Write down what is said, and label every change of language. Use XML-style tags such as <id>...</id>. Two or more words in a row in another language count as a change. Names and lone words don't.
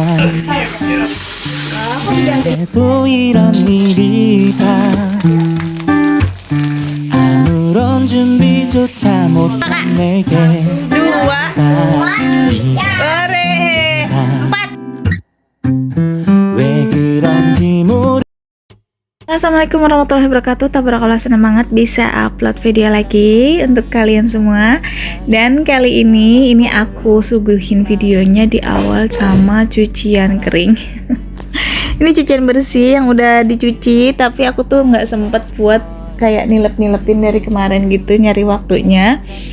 <ko>또 이런 일이 다 아무런 준비조차 못한 내게 Dua, ore, 왜 그런지 모르.</ko> <ar>السلام عليكم ورحمة الله وبركاته.</ar> <id>Tabarakallah, senang banget bisa upload video lagi untuk kalian semua. Dan kali ini aku suguhin videonya di awal sama cucian kering. Ini cucian bersih yang udah dicuci, tapi aku tuh nggak sempet buat kayak nilep-nilepin dari kemarin gitu, nyari waktunya.</id>